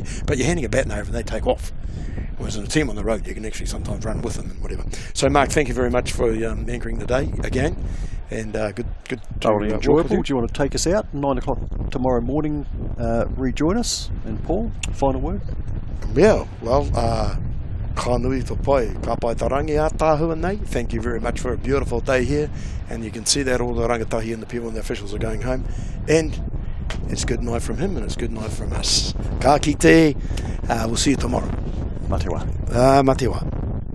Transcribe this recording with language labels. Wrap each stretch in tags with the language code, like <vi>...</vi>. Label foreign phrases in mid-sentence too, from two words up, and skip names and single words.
<en>But you're handing a baton over and they take off. Whereas in a team on the road, you can actually sometimes run with them and whatever. So, Mark, thank you very much for anchoring the day again. And good thoroughly to enjoyable. Do you want to take us out? 9 o'clock tomorrow morning, rejoin us. And Paul, final word? Yeah, well,</en> <mi>Kānui to pai, ka pai tarangi a tāhua nei.</mi> <en>Thank you very much for a beautiful day here. And you can see that all the rangatahi and the people and the officials are going home. And it's good night from him and it's good night from us.</en> <mi>Ka kite,</mi> <en>we'll see you tomorrow.</en> <mi>Mate wa. Mate wa.</mi>